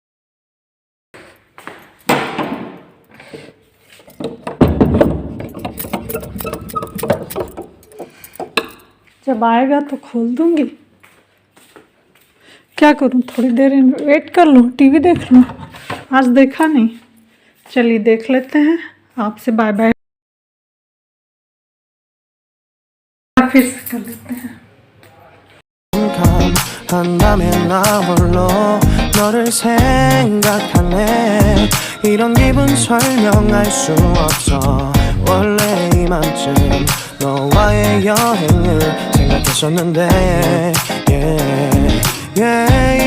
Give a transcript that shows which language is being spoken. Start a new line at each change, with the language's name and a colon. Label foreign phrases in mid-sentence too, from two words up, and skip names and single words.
Hindi: जब आएगा तो खोल दूंगी, क्या करूं, थोड़ी देर वेट कर लूं, टीवी देख लूं। आज देखा नहीं, चलिए देख लेते हैं। आपसे
English: bye bye,
Hindi: फिर से कर लेते हैं।
Korean: 한밤에 나 홀로 너를 생각하네. 이런 기분 설명할 수 없어. 원래 이맘쯤 너와의 여행을 생각했었는데
English: yeah, yeah.